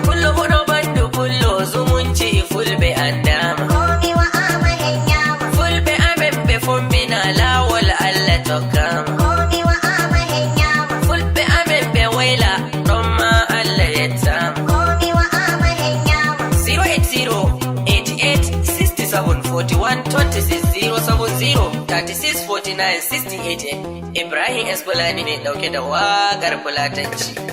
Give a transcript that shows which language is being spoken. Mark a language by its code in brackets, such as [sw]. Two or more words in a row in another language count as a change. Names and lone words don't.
[ff] Pullo huɗo bandu pullo zumunci Fulɓe andama. Komi wa'ama hen nyama. Fulɓe amen ɓe fombina lawol Allah tokkama. Komi wa'ama hen nyama. Fulɓe amen ɓe wayla ɗon ma Allah yettama. Komi wa'ama hen nyama. [en] Zero eight zero eight sixty-seven forty-one twenty-six zero seven zero, thirty-six forty-nine sixty-eight. [ha] Ibrahim S Fulani ne ɗauke da waƙar Fulatanci.